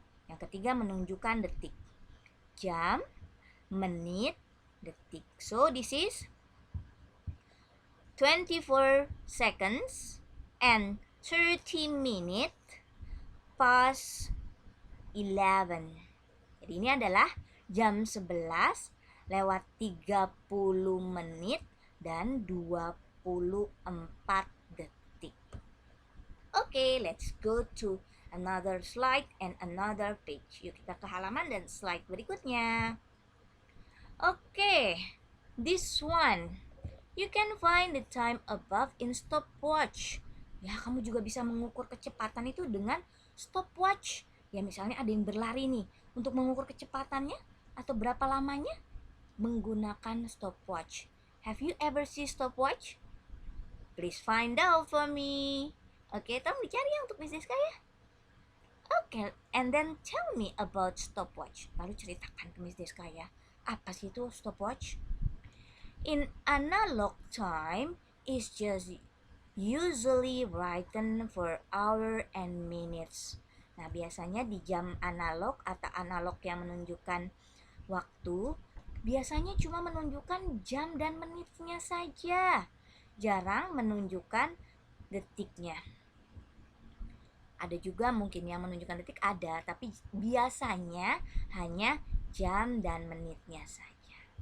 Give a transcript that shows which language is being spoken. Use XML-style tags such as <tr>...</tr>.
<id>Yang ketiga menunjukkan detik. Jam, menit, detik.</id> <en>So this is 24 seconds and 30 minutes past 11.</en> <id>Jadi ini adalah jam 11 lewat 30 menit dan 24 detik.</id> <en>Oke, let's go to another slide and another page.</en> <id>Yuk kita ke halaman dan slide berikutnya.</id> <en>Oke, this one. You can find the time above in stopwatch.</en> <id>Ya, kamu juga bisa mengukur kecepatan itu dengan stopwatch. Ya, misalnya ada yang berlari nih. Untuk mengukur kecepatannya atau berapa lamanya menggunakan stopwatch.</id> <en>Have you ever seen stopwatch? Please find out for me.</en> <id>Oke, tolong dicari ya untuk bisnis kaya.</id> <en>Oke, and then tell me about stopwatch.</en> <id>Lalu ceritakan ke bisnis kaya. Apa sih itu stopwatch?</id> <en>In analog time is just usually written for hour and minutes.</en> <id>Nah, biasanya di jam analog atau analog yang menunjukkan waktu, biasanya cuma menunjukkan jam dan menitnya saja. Jarang menunjukkan detiknya. Ada juga mungkin yang menunjukkan detik ada, tapi biasanya hanya jam dan menitnya saja.</id>